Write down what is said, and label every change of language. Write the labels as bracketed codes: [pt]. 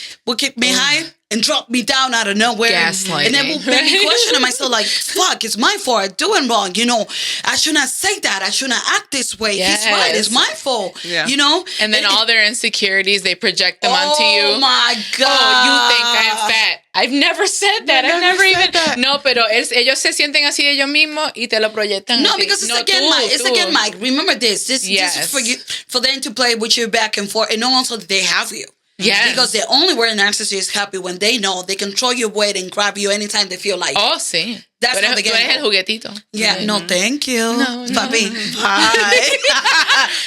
[en] Will keep me high and drop me down out of nowhere. Gaslighting. And then will make me question myself like, fuck, it's my fault. I'm doing wrong. I should not say that. I should not act this way. Yes. He's right. It's my fault. Yeah. And then all their insecurities, they project them onto you. Oh my God. Oh, you think I'm fat. I've never said that. I've never even. That. [es] No, pero ellos se sienten así de ellos mismos y te lo proyectan. [en] No, [es] así. [en] because it's again, Mike. Remember this. This is for you, for them to play with you back and forth, and also that they have you. Yes. Because the only way a narcissist is happy when they know they control your weight and grab you anytime they feel like. [es] Oh, sí. [en] That's how they get [es] el juguetito. [en] Yeah, no, thank you. No. Papi. Bye.